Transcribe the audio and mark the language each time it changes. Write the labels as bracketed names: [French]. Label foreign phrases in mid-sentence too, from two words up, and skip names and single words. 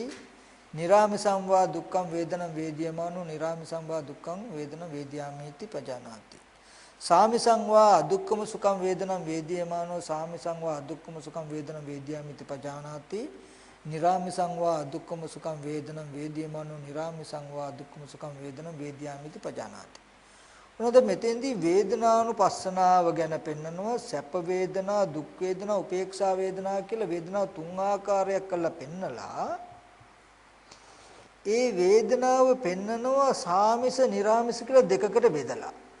[Pali] නිරාමිසං වා දුක්ඛං වේදනං වේදියමානෝ නිරාමිසං වා දුක්ඛං වේදනං වේදියාමිති පජානාති. සාමිසං වා අදුක්ඛම සුඛං වේදනං වේදියමානෝ සාමිසං වා අදුක්ඛම සුඛං වේදනං වේදියාමිති පජානාති. නිරාමිසං වා අදුක්ඛම සුඛං වේදනං වේදියමානෝ නිරාමිසං වා අදුක්ඛම සුඛං වේදනං වේදියාමිති පජානාති. [Sinhala] මොනවද මෙතෙන්දී වේදනානුපස්සනාව ගැන පෙන්නනවා. සැප වේදනා, දුක් වේදනා, උපේක්ෂා වේදනා කියලා වේදනාව තුන් ආකාරයක් කරලා පෙන්නලා ඒ වේදනාව පෙන්නනවා සාමිස නිරාමිස කියලා දෙකකට බෙදලා.